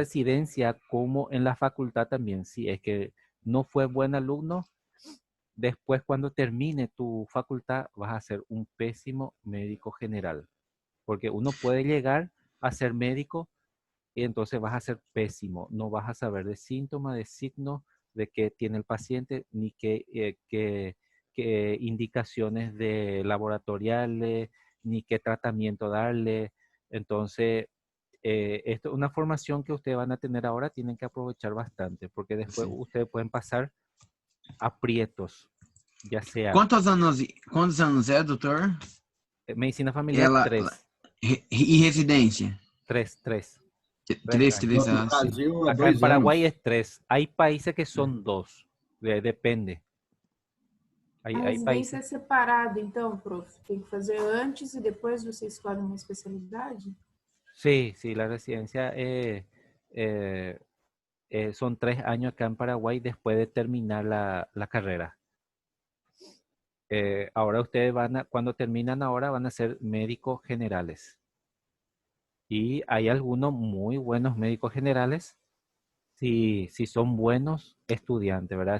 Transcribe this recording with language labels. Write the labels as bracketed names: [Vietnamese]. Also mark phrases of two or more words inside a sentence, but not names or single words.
[Spanish] residencia, como en la facultad también, si es que no fue buen alumno, después cuando termine tu facultad vas a ser un pésimo médico general, porque uno puede llegar a ser médico y entonces vas a ser pésimo, no vas a saber de síntomas, de signos de qué tiene el paciente, ni qué indicaciones de laboratoriales, ni qué tratamiento darle. Entonces, esto es una formación que ustedes van a tener ahora, tienen que aprovechar bastante, porque después [Portuguese] Sim. [Spanish] ustedes pueden pasar aprietos, ya sea [Portuguese] Quantos anos é, doutor? [Spanish] medicina familiar [Portuguese] Ela, 3, e residência? 3, 3, 3 Três, [Spanish] años. [Portuguese] três, No sim. Brasil é [Spanish] Acá en [Portuguese] 2 anos. [Spanish] Paraguay es 3. Hay países que son 2. Depende. [Portuguese] A [Spanish] Hay [Portuguese] residência [Spanish] países. [Portuguese] é separada, então, prof. Tem que fazer antes e depois você escolhe uma especialidade? [Spanish] Sí, sí, la residencia eh, son 3 años acá en Paraguay después de terminar la carrera. Ahora ustedes cuando terminan ahora van a ser médicos generales. Y hay algunos muy buenos médicos generales si son buenos estudiantes, ¿verdad?